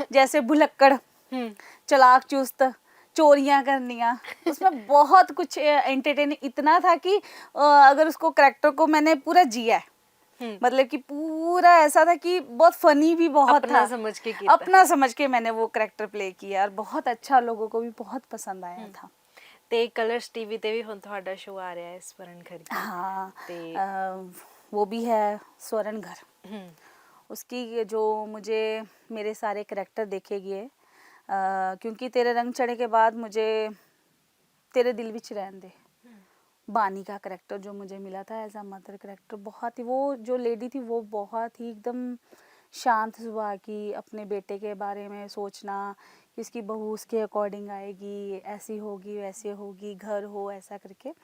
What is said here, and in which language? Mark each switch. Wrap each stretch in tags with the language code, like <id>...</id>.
<hi>जैसे भुलक्कड़, चालाक चुस्त, चोरियां करनियाँ, उसमें बहुत कुछ एंटरटेनिंग इतना था कि अगर उसको करेक्टर को मैंने पूरा जिया है। मतलब कि पूरा ऐसा था कि बहुत फनी भी बहुत अपना था, समझ के किया, अपना समझ के मैंने वो करेक्टर प्ले किया और बहुत अच्छा, लोगों को भी बहुत पसंद आया था।</hi> <pa>ਤੇ ਕਲਰਸ ਟੀਵੀ ਤੇ ਵੀ ਹੁਣ ਤੁਹਾਡਾ ਸ਼ੋਅ ਆ ਰਿਹਾ ਹੈ स्वर्ण घर की।</pa> <hi>हाँ,</hi> <pa>ते</pa> <hi>वो भी है स्वर्ण घर। उसकी जो मुझे मेरे सारे करेक्टर देखे गए, क्योंकि तेरे रंग चढ़े के बाद मुझे तेरे दिल विच रहन दे, बानी का करेक्टर जो मुझे मिला था एज अ मदर करेक्टर, बहुत ही, वो जो लेडी थी वो बहुत ही एकदम शांत स्वभाव की, अपने बेटे के बारे में सोचना कि उसकी बहू उसके अकॉर्डिंग आएगी, ऐसी होगी वैसे होगी, घर हो, ऐसा करके।</hi>